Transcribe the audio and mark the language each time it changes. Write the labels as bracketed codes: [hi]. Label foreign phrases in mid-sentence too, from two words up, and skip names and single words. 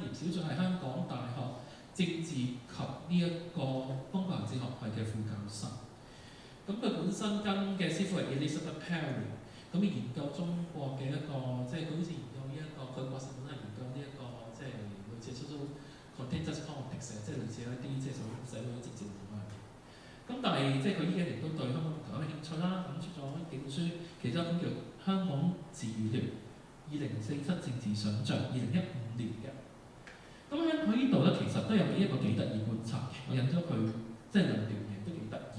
[yue] 嚴小俊係香港大學政治及呢一個公共行政學系嘅副教授。咁佢本身跟嘅師傅係 Elizabeth Perry， 咁研究中國嘅一個，即係佢好似研究呢一個，佢博士本身係研究呢一個，即係類似 [en] social contentious politics， [yue] 即係類似一啲即係社會政治問題。咁但係即係佢呢幾年都對香港問題有興趣啦，咁出咗幾本書，其中一本叫《香港治與亂2047政治想像》，2015年嘅。咁喺佢呢度咧，其實都有一個幾得意觀察嘅，我引咗佢即係兩段嘢都幾得意。